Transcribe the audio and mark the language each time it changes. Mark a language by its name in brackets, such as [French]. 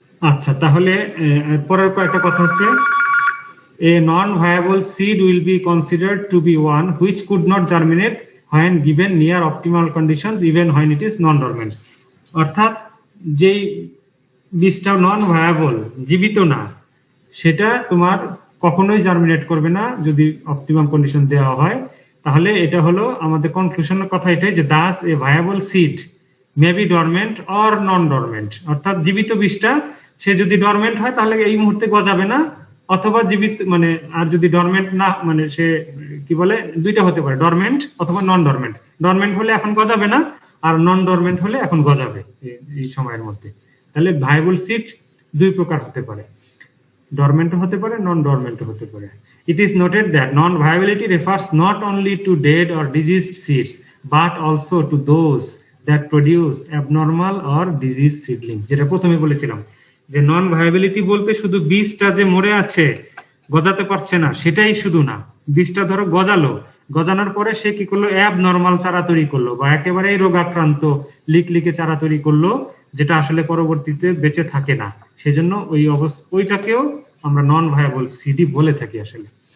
[Bangla] আচ্ছা, তাহলে পরের কয়েকটা কথা হচ্ছে, [English] a non-viable seed will be considered to be one which could not germinate when given near optimal conditions even when it is non-dormant। [Bangla] অর্থাৎ যেই বীজটা নন ভায়াবল, জীবিত না, সেটা তোমার কখনোই জার্মিনেট করবে না যদি অপটিমাম কন্ডিশন দেওয়া হয়। তাহলে এটা হলো আমাদের কনক্লুশনের কথা এটাই যে [English] thus a viable seed may be dormant or non dormant, [Bangla] অর্থাৎ জীবিত বীজটা সে যদি ডরমেন্ট হয় তাহলে এই মুহূর্তে গজাবে না, অথবা জীবিত মানে আর যদি ডরমেন্ট না মানে সে কি বলে দুইটা হতে পারে, ডরমেন্ট অথবা নন ডরমেন্ট। ডরমেন্ট হলে এখন গজাবে না, আর নন ডরমেন্ট হলে এখন গজাবে এই সময়ের মধ্যে। তাহলে ভায়াবল সিড দুই প্রকার হতে পারে, ডরমেন্ট হতে পারে, নন ডরমেন্ট হতে পারে। [English] It is noted that non-viability refers not only to dead or diseased seeds but also to those that produce abnormal or diseased seedlings। [Bangla] যেটা প্রথমে বলেছিলাম যে নন ভায়াবিলিটি বলতে শুধু বীজটা যে মরে আছে, গজাতে পারছে না সেটাই শুধু না, বীজটা ধরো গজালো, গজানোর পরে সে কি করলো, অ্যাবনর্মাল চারা তৈরি করলো বা একেবারেই রোগাক্রান্ত লিকলিকে চারা তৈরি করলো, যেটা আসলে পরবর্তীতে বেঁচে থাকে না, সেজন্য ওই ওইটাকেও আমরা নন ভায়াবল সিডি বলে থাকি আসলে।